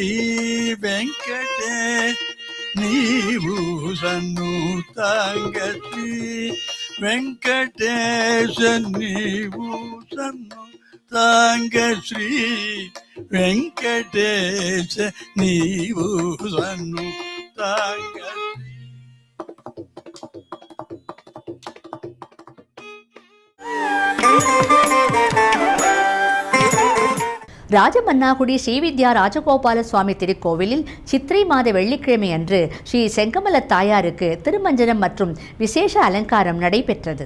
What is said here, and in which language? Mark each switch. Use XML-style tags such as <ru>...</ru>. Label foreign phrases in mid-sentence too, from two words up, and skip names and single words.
<te>వెంకటేశ నీవు సన్నుతాంగ శ్రీ వెంకటేశ నీవు సన్నుతాంగ శ్రీ వెంకటేశ నీవు సన్నుతాంగ</te> <ta>ராஜமன்னாகுடி ஸ்ரீவித்யா ராஜகோபால சுவாமி திருக்கோவிலில் சித்திரை மாத வெள்ளிக்கிழமை அன்று ஸ்ரீ செங்கமல தாயாருக்கு திருமஞ்சனம் மற்றும் விசேஷ அலங்காரம் நடைபெற்றது.</ta>